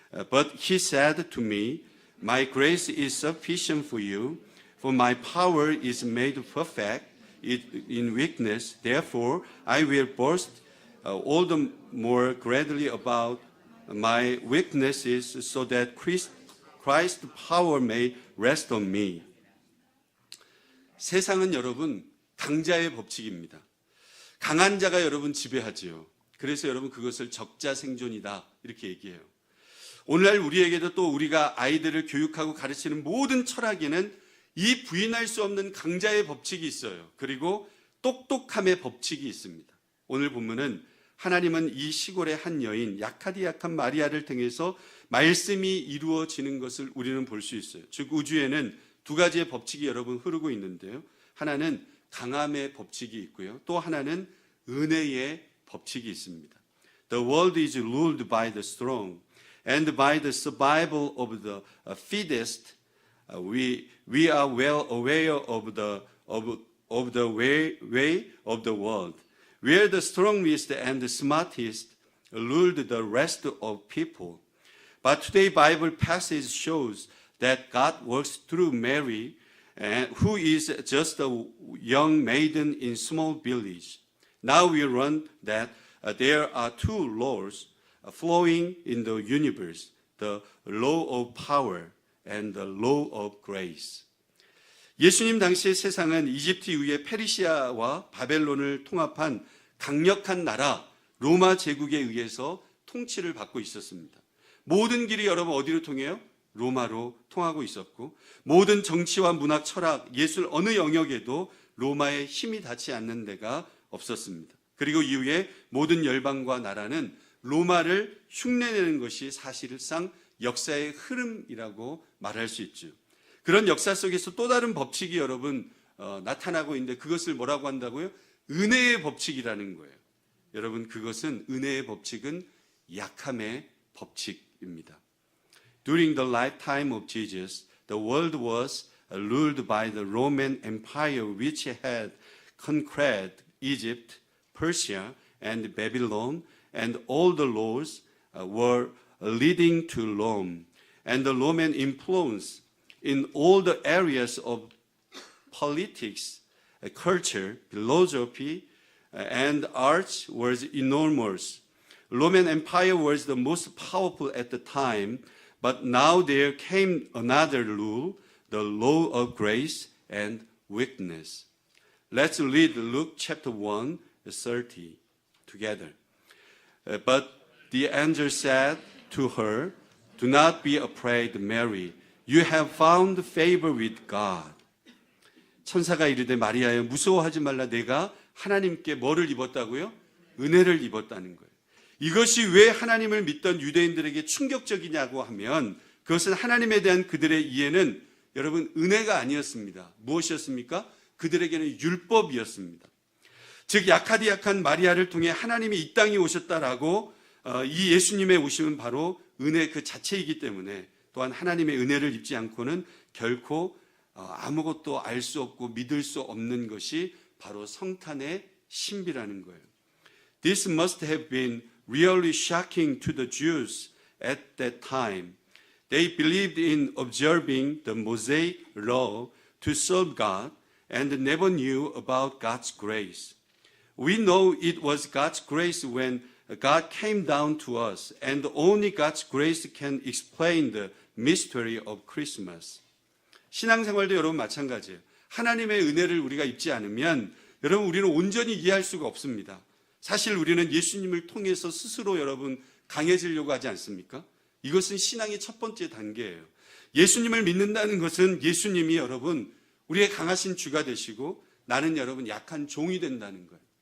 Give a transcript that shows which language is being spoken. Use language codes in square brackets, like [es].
[en] But he said to me, my grace is sufficient for you, for my power is made perfect in weakness. Therefore, I will boast all the more gladly about my weaknesses, so that Christ's power may rest on me. [ko] 세상은 여러분 강자의 법칙입니다. 강한 자가 여러분 지배하지요. 그래서 여러분 그것을 적자생존이다 이렇게 얘기해요. 오늘날 우리에게도 또 우리가 아이들을 교육하고 가르치는 모든 철학에는 이 부인할 수 없는 강자의 법칙이 있어요. 그리고 똑똑함의 법칙이 있습니다. 오늘 본문은 하나님은 이 시골의 한 여인 약하디 약한 마리아를 통해서 말씀이 이루어지는 것을 우리는 볼 수 있어요. 즉 우주에는 두 가지의 법칙이 여러분 흐르고 있는데요. 하나는 강함의 법칙이 있고요. 또 하나는 은혜의 법칙이 있습니다. [en] The world is ruled by the strong, and by the survival of the fittest. We are well aware of the way of the world, where the strongest and the smartest ruled the rest of people. But today's Bible passage shows that God works through Mary, who is just a young maiden in small village. Now we learn that there are two laws flowing in the universe, the law of power and the law of grace. [ko] 예수님 당시의 세상은 이집트 이후에 페르시아와 바벨론을 통합한 강력한 나라 로마 제국에 의해서 통치를 받고 있었습니다. 모든 길이 여러분 어디로 통해요? 로마로 통하고 있었고, 모든 정치와 문학, 철학, 예술 어느 영역에도 로마의 힘이 닿지 않는 데가 없었습니다. 그리고 이후에 모든 열방과 나라는 로마를 흉내내는 것이 사실상 역사의 흐름이라고 말할 수 있죠. 그런 역사 속에서 또 다른 법칙이 여러분 나타나고 있는데 그것을 뭐라고 한다고요? 은혜의 법칙이라는 거예요. 여러분 그것은 은혜의 법칙은 약함의 법칙입니다. [en] During the lifetime of Jesus, the world was ruled by the Roman Empire, which had conquered Egypt, Persia, and Babylon, and all the laws were leading to Rome. And the Roman influence in all the areas of politics, culture, philosophy, and arts was enormous. Roman Empire was the most powerful at the time, but now there came another rule, the law of grace and weakness. Let's read Luke chapter 1, 30 together. But the angel said to her, "Do not be afraid, Mary. You have found favor with God." [ko] 천사가 이르되 마리아여 무서워하지 말라. 내가 하나님께 뭐를 입었다고요? 은혜를 입었다는 거예요. 이것이 왜 하나님을 믿던 유대인들에게 충격적이냐고 하면 그것은 하나님에 대한 그들의 이해는 여러분 은혜가 아니었습니다. 무엇이었습니까? 그들에게는 율법이었습니다. 즉 약하디 약한 마리아를 통해 하나님이 이 땅에 오셨다라고 이 예수님의 오심은 바로 은혜 그 자체이기 때문에 또한 하나님의 은혜를 입지 않고는 결코 아무것도 알 수 없고 믿을 수 없는 것이 바로 성탄의 신비라는 거예요. [en] This must have been really shocking to the Jews at that time. They believed in observing the Mosaic law to serve God and never knew about God's grace. We know it was God's grace when God came down to us, and only God's grace can explain the mystery of Christmas. [ko] 신앙생활도 여러분 마찬가지예요. 하나님의 은혜를 우리가 입지 않으면 여러분 우리는 온전히 이해할 수가 없습니다. 사실 우리는 예수님을 통해서 스스로 여러분 강해지려고 하지 않습니까? 이것은 신앙의 첫 번째 단계예요. 예수님을 믿는다는 것은 예수님이 여러분 우리의 강하신 주가 되시고 나는 여러분 약한 종이 된다는 거예요.